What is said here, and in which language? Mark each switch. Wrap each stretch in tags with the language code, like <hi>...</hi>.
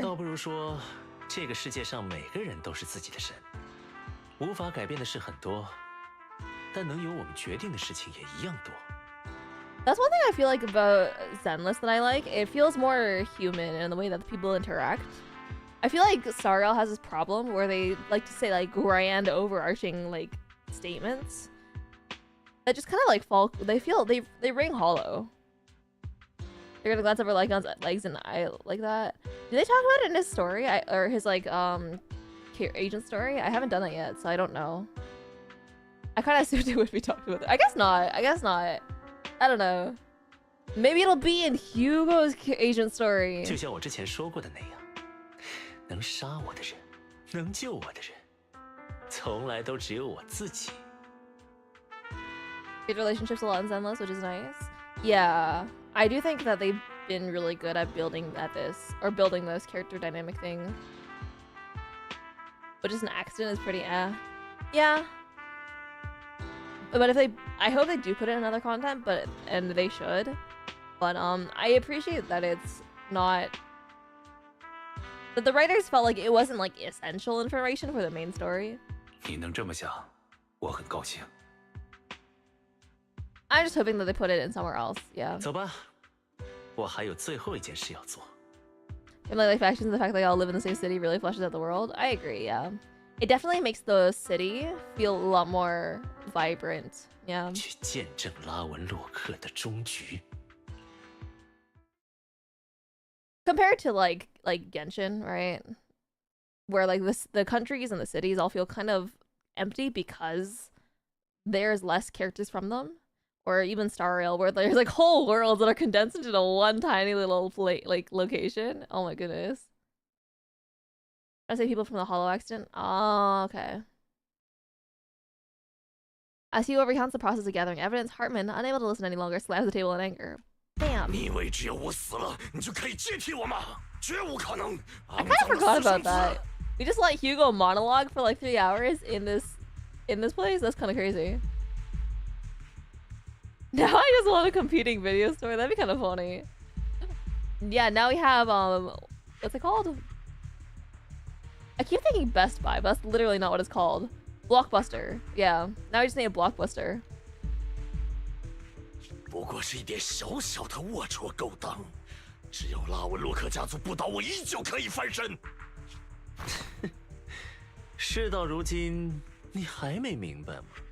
<zh>倒不如说，这个世界上每个人都是自己的神。无法改变的事很多，但能由我们决定的事情也一样多。</zh> <en>That's one thing I feel like about Zenless that I like. It feels more human in the way that people interact. I feel like Sariel has this problem where they like to say like grand overarching like statements that just kind of like fall. They ring hollow. They're gonna glance over Lycon's legs and eye like that. Do they talk about it in his story or his like agent story? I haven't done that yet, so I don't know. I kind of assumed it would be talked about. I guess not. I don't know. Maybe it'll be in Hugo's agent story.</en> <zh>就像我之前说过的那样，能杀我的人，能救我的人，从来都只有我自己。</zh> <en>Good relationships a lot in Zenless, which is nice. Yeah, I do think that they've been really good at building this character dynamic thing. But just an accident is pretty Yeah. But I hope they do put in another content, and they should. But I appreciate that it's not, that the writers felt like it wasn't like essential information for the main story.</en> <zh>你能这么想，我很高兴。</zh> <en>I'm just hoping that they put it in somewhere else. Yeah.</en> <zh>走吧，我还有最后一件事要做。</zh> <en>And like factions, the fact that they all live in the same city really fleshes out the world. I agree. Yeah. It definitely makes the city feel a lot more vibrant. Yeah.</en> <zh>去见证拉文洛克的终局。</zh> <en>compared to like Genshin, right? Where like the countries and the cities all feel kind of empty because there's less characters from them. Or even Star Rail, where there's like whole worlds that are condensed into one tiny little location. Oh my goodness. I say people from the Hollow accident. Oh, okay. As he recounts the process of gathering evidence, Hartman, unable to listen any longer, slams the table in anger. Bam! I kind of forgot about that. We just let Hugo monologue for like 3 hours in this place? That's kind of crazy. Now I just want a competing video store. That'd be kind of funny. Yeah, now we have, what's it called? I keep thinking Best Buy, but that's literally not what it's called. Blockbuster. Yeah. Now we just need a Blockbuster.</en> <zh>不过是一点小小的龌龊勾当，只要拉文洛克家族不倒，我依旧可以翻身。事到如今，你还没明白吗</zh>